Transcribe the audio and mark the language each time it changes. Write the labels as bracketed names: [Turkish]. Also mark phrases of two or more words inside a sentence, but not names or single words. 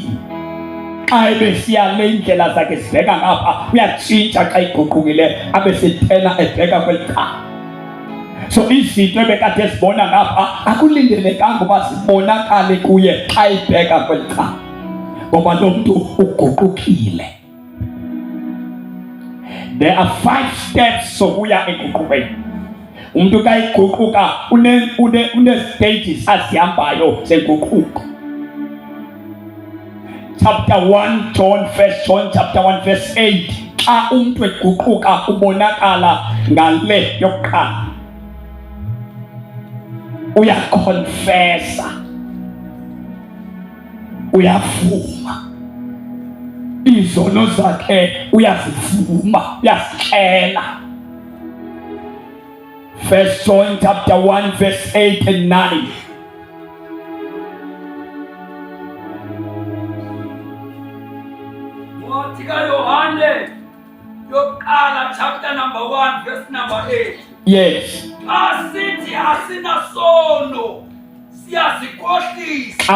[Xhosa] Xa ebesiya le indlela zakhe zibheka ngapha, uyatshintsha xa iguqukile abe sethena ebheka kweli cala. So izinto ebekade sibona ngapha akulindelekanga uba zibonakale kuye xa ibheka kweli cala, ngoba lo mntu uguqukile. [English] There are 5 steps [Xhosa] sokuya eguqukweni. Umuntu xa iguquka une-stages azihambayo zenguquko. [English] Chapter 1 John, 1 John chapter 1 verse 8. [Xhosa] Xa umuntu eguquka ubonakala ngale yokuqala. Uyakonfesa, uyavuma izono zakhe, uyazivuma, uyazixela. [English] 1 John chapter 1 verse 8 and 9. [Xhosa] Incwadi kaYohane yokuqala [English] chapter number 1 verse number 8. Yes. [Xhosa] Asithi asinasono siyazikhohlisa.